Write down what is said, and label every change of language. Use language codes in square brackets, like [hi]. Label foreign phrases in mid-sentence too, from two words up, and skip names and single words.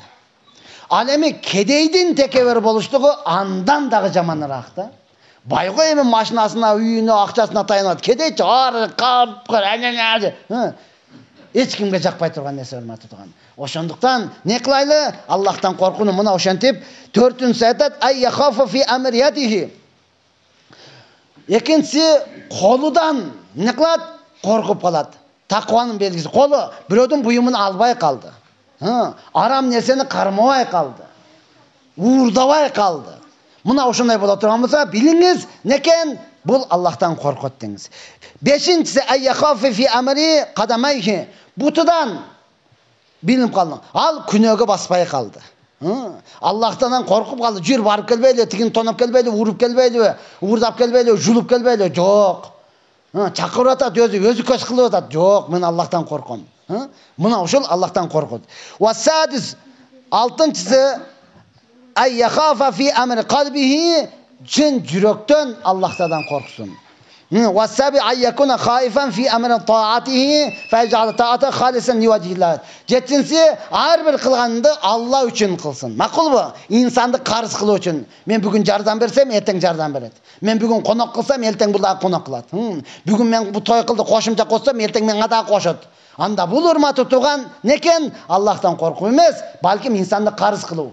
[ky] Ал эми кедейдин текебер болушлугу андан дагы жаманыраак да. Байго эми машинасына, үйүнө, акчасына таянат. Кедейчи ар кап, эч кимге жакпай турган нерсе, урматтуу тууган. Ошондуктан не кылайлы? Аллахтан коркууну мына ошентип, төртүнчүсү айтат, [ar] أي يخاف في أمر رعيته. [ky] Экинчиси, колудан не кылат? Коркуп калат. Такванын белгиси. Колу бирөөдүн буюмун албай калды. Арам нерсени кармабай калды. Уурдабай калды. Мына ошондой боло турган болсо, билиңиз, некен? Бул Аллахтан коркот деңиз. Бешинчиси, [ar] أي يخاف في أمر قدميه. [ky] Бутудан билип калдың. Ал күнөөгө баспай калды. Аллахтан коркуп калды. Жүр барып келбейли, тигин тоноп келбейли, уруп келбейли, уурдап келбейли, жулуп келбейли. Жок. Чакырып атат, өзү көз кылып атат. Жок, мен Аллахтан корком. Мына ошол Аллахтан коркот. [ar] والسادس, [ky] алтынчысы, [ar] أي يخاف في أمر قلبه. [ky] Чын жүрөктөн Аллахтан корксун. [ar] والسابع أن يكون خائفا في أمر طاعته فجعل الطاعة خالصا لوجه الله. [ky] Жетинчиси, ар бир кылганды Алла үчүн кылсын. Макулбу? Инсанды карыз кылуу үчүн. Мен бүгүн жардам берсем, эртең жардам берет. Мен бүгүн конок кылсам, эртең бул дагы конок кылат. Бүгүн мен бу той кылды, кошумча кошсом, эртең менга дагы кошот. Анда бул урматтуу тууган некен? Аллахтан коркуу эмес, балким инсанды карыз кылуу.